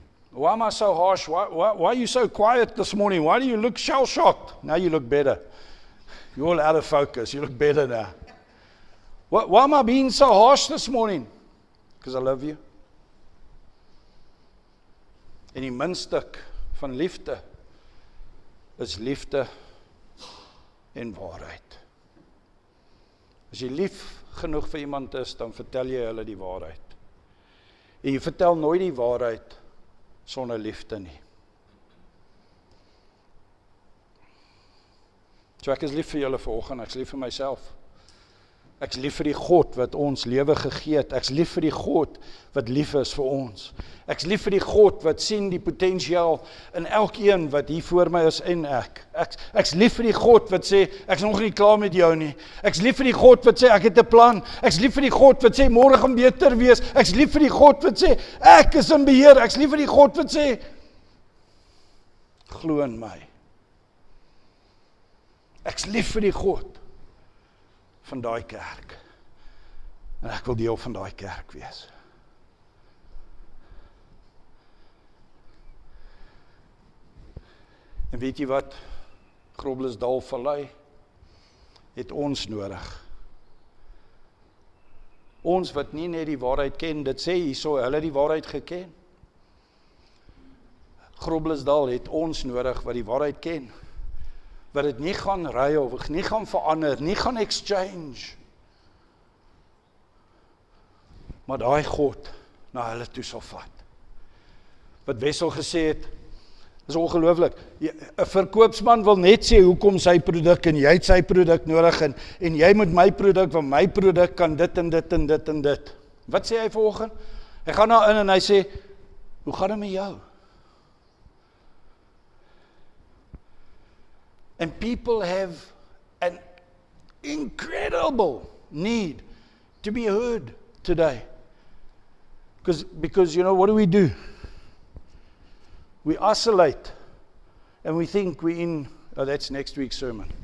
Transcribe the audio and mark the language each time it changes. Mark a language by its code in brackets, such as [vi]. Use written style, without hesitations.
[en] Why am I so harsh? Why are you so quiet this morning? Why do you look shell-shocked? Now you look better. You're all out of focus. You look better now. Why am I being so harsh this morning? Because I love you. [af] En die muntstuk van liefde is liefde en waarheid. As jy lief genoeg vir iemand is, dan vertel jy hulle die waarheid. En jy vertel nooit die waarheid sonder liefde nie. So ek is lief vir julle vanoggend, ek is lief vir myself. Ek is lief vir die God wat ons lewe gegee het. Ek is lief vir die God wat lief is vir ons. Ek is lief vir die God wat sien die potensiaal in elkeen wat hier voor my is en ek. Ek is lief vir die God wat sê, ek is nog nie klaar met jou nie. Ek is lief vir die God wat sê, ek het 'n plan. Ek is lief vir die God wat sê, môre gaan beter wees. Ek is lief vir die God wat sê, ek is in beheer. Ek is lief vir die God wat sê, glo in my. Ek is lief vir die God van daai kerk. En ek wil deel van daai kerk wees. En weet jy wat? Groblersdal Vallei, het ons nodig. Ons wat nie net die waarheid ken, dit sê hierso, hulle het die waarheid geken. Groblersdal het ons nodig wat die waarheid ken. Wat dit nie gaan ry of nie gaan verander, nie gaan exchange. Maar daai God na hulle toe sal vat. Wat Wessel gesê het, is ongelooflik. 'n Verkoopsman wil net sê hoekom sy produk en jy het sy produk nodig en jy moet my produk, want my produk kan dit en dit en dit en dit. Wat sê hy vanoggend? Hy gaan daar in en hy sê, hoe gaan dit met jou? [en] And people have an incredible need to be heard today. Because you know, what do? We isolate and we think we're in, oh, that's next week's sermon.